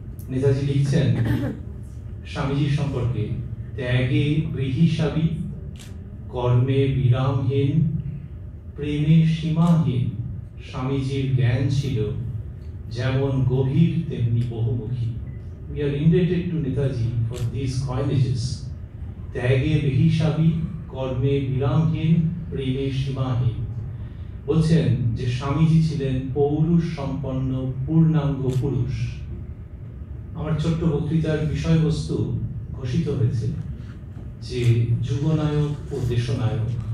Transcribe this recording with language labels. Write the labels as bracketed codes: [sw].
[bn] নেতাজি লিখছেন স্বামীজির সম্পর্কে, ত্যাগে বৃহিসাবী, কর্মে বিরামহীন, প্রেমে সীমাহীন স্বামীজির জ্ঞান ছিল যেমন গভীর তেমনি বহুমুখী। [en] We are indebted to Netaji for these coinages. [bn] ত্যাগে বৃহিসাবী, কর্মে বিরামহীন, প্রেমে সীমাহীন। বলছেন যে স্বামীজি ছিলেন পৌরুষ সম্পন্ন পূর্ণাঙ্গ পুরুষ। আমার ছোট্ট বক্তৃতার বিষয়বস্তু ঘোষিত হয়েছে যে যুগনায়ক ও দেশনায়ক।